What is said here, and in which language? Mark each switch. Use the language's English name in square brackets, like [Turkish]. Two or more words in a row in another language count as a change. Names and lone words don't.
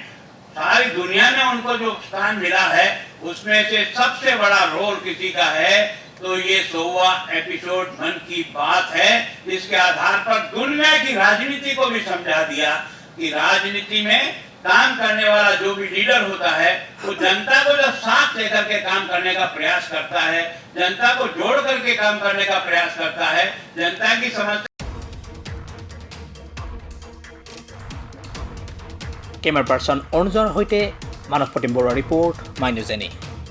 [Hindi] सारी दुनिया में उनको जो स्थान मिला है उसमें से सबसे बड़ा रोल किसी का है तो ये 100वां एपिसोड मन की बात है, जिसके आधार पर दुनिया की राजनीति को भी समझा दिया कि राजनीति में काम करने वाला जो भी लीडर होता है वो जनता को जब साथ लेकर के काम करने का प्रयास करता है, जनता को जोड़ करके काम करने का प्रयास करता है, जनता की समस्या। [English] camera person [Assamese] অৰুণজনৰ সৈতে মানৱ প্ৰতিম বৰুৱা ৰিপৰ্ট মাই নিউজ এনি।